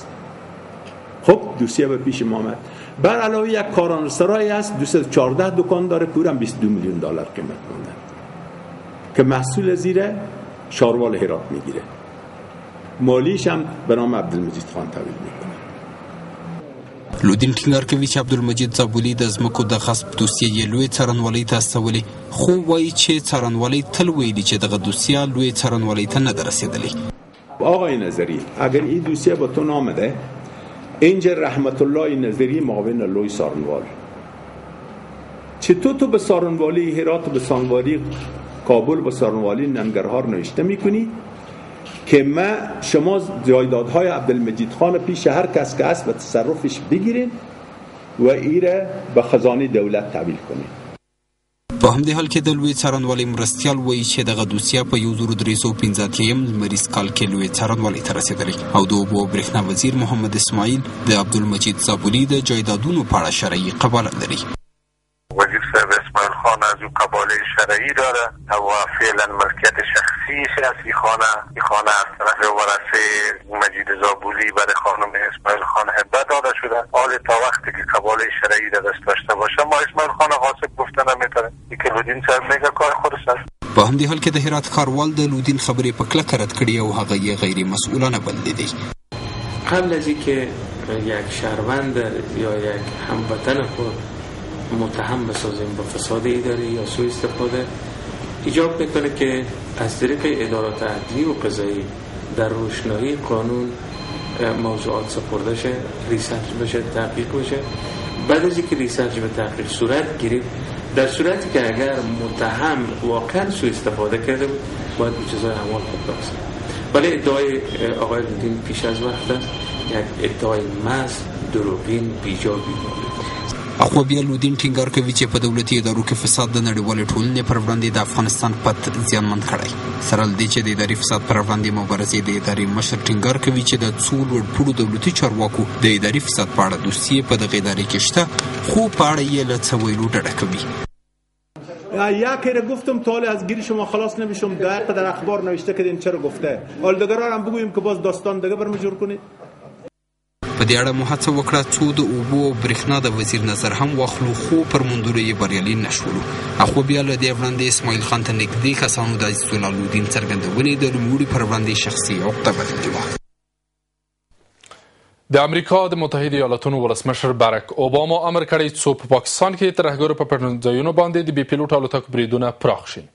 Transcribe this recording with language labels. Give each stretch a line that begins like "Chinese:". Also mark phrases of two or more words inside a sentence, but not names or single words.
Persian: خب دوسیه به پیش ما آمد. بر علاوه یک کارانسرای است 214 دکان داره، پورم 22 میلیون دلار قیمت مانده که محصول زیر شاروال هرات میگیره. مالیش هم به نام عبدالمجید خان تحویل میکنه.
Pashto: لودین ټینګار کوي چې عبدالمجید زابلي د ځمکو د غصب دوسیه یې لوی څارنوالۍ ته استولې، خو وایي چې څارنوالۍ تل ویلي چې دغه دوسیه لوی څارنوالۍ ته نه ده رسېدلې.
Persian: آقای نظری، اگر این دوسیه به تو نامده، اینجا رحمت الله نظری معاون لوی سارنوال، چطور تو به سارنوالی هرات، به سارنوالی کابل، به سارنوالی ننگرهار نوشته میکنی که ما شما جایدادهای عبدالمجید خان پیش هر کس که است و تصرفش بگیرین و ایره به خزانه دولت تحویل کنین.
Pashto: په همدې حال کې د لوی څارنوالۍ مرستیال وایي چې دغه دوسیه په 1385 لمریز کال کې لوی څارنوالۍ ته رسېدلې او د اوبو او برېښنا وزیر محمد اسماعیل د عبدالمجید زابلي د جایدادونو په اړه شرعي قباله لري.
Persian: وزیر صاحب اسماعیل خان از او قباله شرعی داره و فعلا ملکیت شخصیش است. این خانه از طرف ورثه مجید زابلي برای خانم اسماعیل خان هبه داده شده. حال تا وقتی که قباله شرعی در دست داشته باشه ما اسماعیل خان غاصب گفته نمیتونه. این که لودین صاحب میگه کار خودش است.
Pashto: په همدې حال کې د هرات ښاروال د لودین خبرې په کلکه رد کړې او هغه یې غیر مسؤلانه بللی دی.
Persian: قبل از اینکه یک شهروند یا یک هموطن خود متهم بسازیم به فساد اداری یا سوء استفاده، ایجاب میکنه که از طریق ادارات عدلی و قضایی در روشنایی قانون موضوعات سپرده شه، ریسرچ بشه، تحقیق بشه. بعد از اینکه ریسرچ و تحقیق صورت گیرید، در صورتی که اگر متهم واقعا سوء استفاده کرده بود باید به جزای اعمال خود برسه. ولی ادعای آقای لودین پیش از وقت است، یک ادعای محض دروغین بیجا بیماری.
Pashto: اخو بیا لودین ټینګار کوي چې په دولتي ادارو کې فساد د نړیوالې ټولنې پر وړاندې د افغانستان پت زیانمن کړی. سره له دې چې د اداري فساد پر وړاندې مبارزې د ادارې مشر ټینګار کوي چې د څو لوړپوړو دولتي چارواکو د اداري فساد په اړه دوسیې په دغه ادارې کې شته، خو په اړه یې له څه ویلو ډډه کوي.
Persian: یا که گفتم تا از گیر شما خلاص نمیشم، دقیقه در اخبار نوشته کردین چرا گفته، حال دیگران هم بگوییم که باز داستان دیگه برمی جور کنید.
Pashto: په دې اړه مو هڅه وکړه څو د اوبو او برېښنا د وزیر نظر هم واخلو، خو پر موندلو یې بریالي نه شولو. اخو بیا له دې وړاندې اسماعیل خان ته نږدې کسانو د عزیزالله لودین څرګندونې د نوموړي پر وړاندې شخصي عقده بللې وه. د امریکا د متحده ایالاتونو ولسمشر برک اوباما امر کړی څو په پاکستان کې ترهګرو په پټنځایونو باندې د بې پیلوټ الوتکو بریدونه پراخ شي.